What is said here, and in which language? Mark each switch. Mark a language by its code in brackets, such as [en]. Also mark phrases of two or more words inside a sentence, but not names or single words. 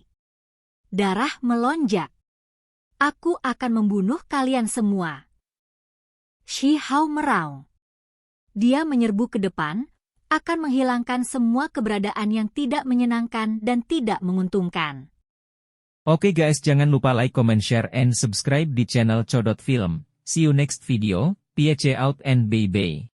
[id] Darah melonjak. Aku akan membunuh kalian semua. Si Hao meraung. Dia menyerbu ke depan, akan menghilangkan semua keberadaan yang tidak menyenangkan dan tidak menguntungkan. Oke guys, jangan lupa [en] like, comment, share, and subscribe [id] di channel Codot Film. [en] See you next video, peace out and bye-bye.